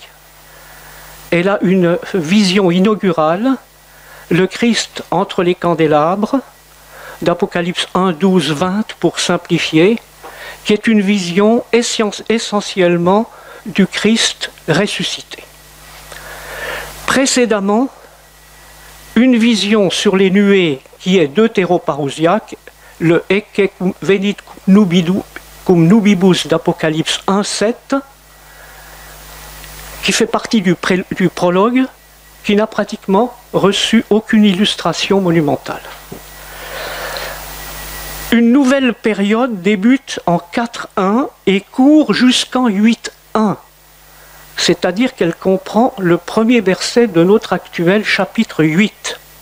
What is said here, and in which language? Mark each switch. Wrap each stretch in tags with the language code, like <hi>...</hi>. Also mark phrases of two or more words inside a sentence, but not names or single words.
<fr>Elle a une vision inaugurale, le Christ entre les candélabres, d'Apocalypse 1, 12, 20 pour simplifier, qui est une vision essentiellement du Christ ressuscité. Précédemment, une vision sur les nuées qui est deutéroparousiaque, le</fr> <la>Ecce venit cum nubibus</la> <fr>d'Apocalypse 1, 7, qui fait partie du prologue, qui n'a pratiquement reçu aucune illustration monumentale. Une nouvelle période débute en 4.1 et court jusqu'en 8.1, c'est-à-dire qu'elle comprend le premier verset de notre actuel chapitre 8.</fr>